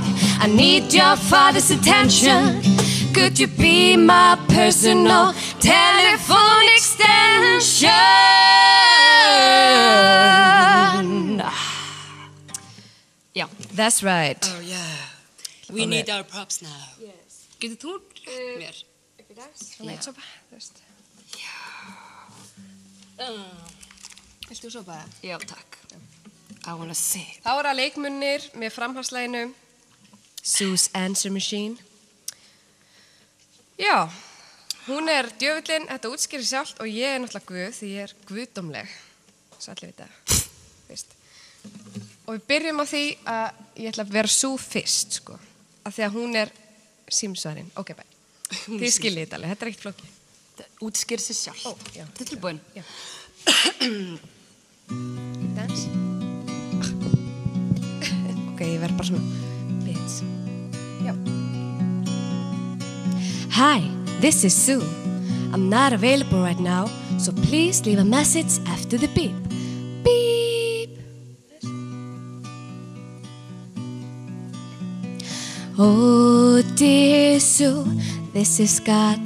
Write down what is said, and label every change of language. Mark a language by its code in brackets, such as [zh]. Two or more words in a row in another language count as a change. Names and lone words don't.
[en] I need your Father's attention. Could you be my personal telephone extension? Yeah, that's right. Oh yeah. We need our props now. Yes. [is] Getur þú mér? Ekki dags, svona eitt sopa, þú veist. Viltu sopa? Já, takk. [en] I wanna see. [is] Þá er að leikmunir með framhalslæginu Sue's Answer Machine. Já, hún er djöfullin, þetta útskýrir sjálft og ég er náttúrulega guð því ég er guðdómleg. Svo allir vita, veist. Og við byrjum á því að ég ætla að vera Sue fyrst, sko. Af því að hún er símsvarinn. Ok, bæ. Þið skiljið þetta alveg, þetta er ekkert flókið. Það útskýrir sig sjálf. Ó, já. Þetta er tilbúin. Já. Dans. Ok, ég verð bara svona bits. Já. [en] Hi, this is Sue. I'm not available right now, so please leave a message after the beep. Beep. Oh, dear Sue, this is God.